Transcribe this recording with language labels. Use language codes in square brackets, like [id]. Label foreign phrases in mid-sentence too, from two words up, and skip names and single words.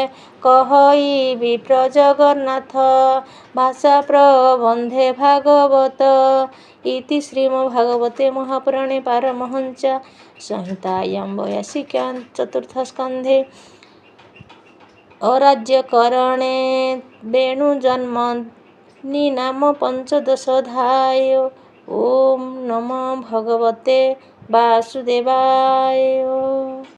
[or] କହଇ ବିପ୍ର ଜଗନ୍ନାଥ ଭାଷା ପ୍ରବନ୍ଧେ ଭାଗବତ। [sa] ଇତି ଶ୍ରୀମଦ୍ଭାଗବତେ ମହାପୁରାଣେ ପାରମହଂସ ସଂହିତାୟାଂ 82 ଚତୁର୍ଥ ସ୍କନ୍ଧେ अराज्यकरणे वेणुजन्म निनाम पञ्चदशधाय। ॐ नमो भगवते वासुदेवाय।